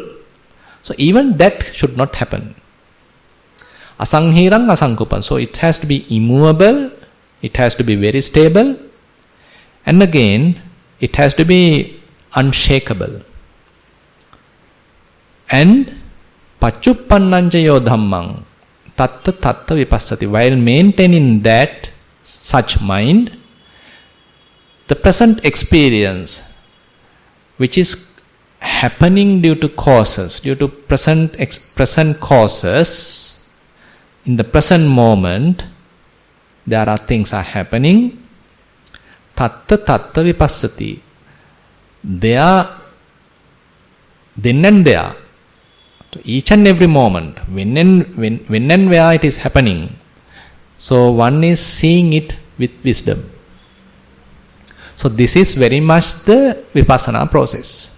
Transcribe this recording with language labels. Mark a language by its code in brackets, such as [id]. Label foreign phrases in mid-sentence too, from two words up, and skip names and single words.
[en] So even that should not happen. [pi] Asanghirang asankupan. [en] So it has to be immovable, it has to be very stable, and again, it has to be unshakable. [pi] And paccupannanca yo dhammang tatta tatta vipassati. [en] While maintaining that such mind, the present experience, which is happening due to causes, due to present causes, in the present moment, there are things are happening. [pi] Tatta tatta vipassati. [en] They are then and there. So each and every moment, when and where it is happening. So one is seeing it with wisdom. So this is very much the vipassana process.